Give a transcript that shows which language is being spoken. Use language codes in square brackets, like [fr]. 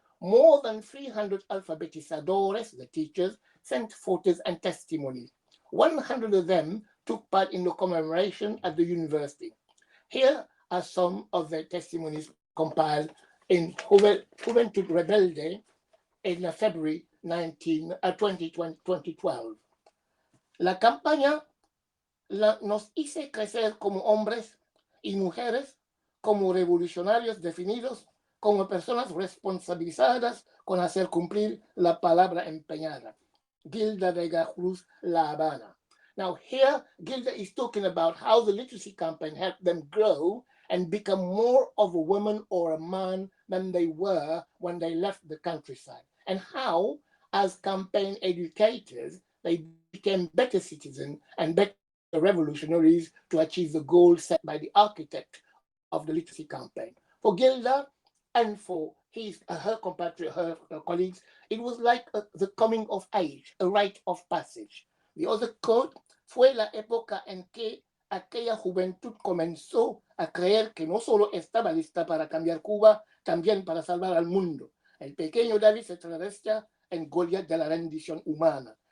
[en] More than 300 alfabetizadores, the teachers, sent photos and testimonies. 100 of them took part in the commemoration at the university. Here are some of their testimonies compiled in Juventud Rebelde in February 2012. [es] La campaña nos hizo crecer como hombres y mujeres, como revolucionarios definidos, como personas responsabilizadas con hacer cumplir la palabra empeñada. Gilda Vega Cruz, La Habana. [en] Now here, Gilda is talking about how the literacy campaign helped them grow and become more of a woman or a man than they were when they left the countryside, and how, as campaign educators, they became better citizens and better revolutionaries to achieve the goals set by the architect of the literacy campaign. For Gilda and for her compatriots, her colleagues, it was like the coming of age, a rite of passage. The other quote, [es] fue la época en que aquella juventud comenzó a creer que no solo estaba lista para cambiar Cuba, también para salvar al mundo. El pequeño David se travestia en Goliath de la rendición humana.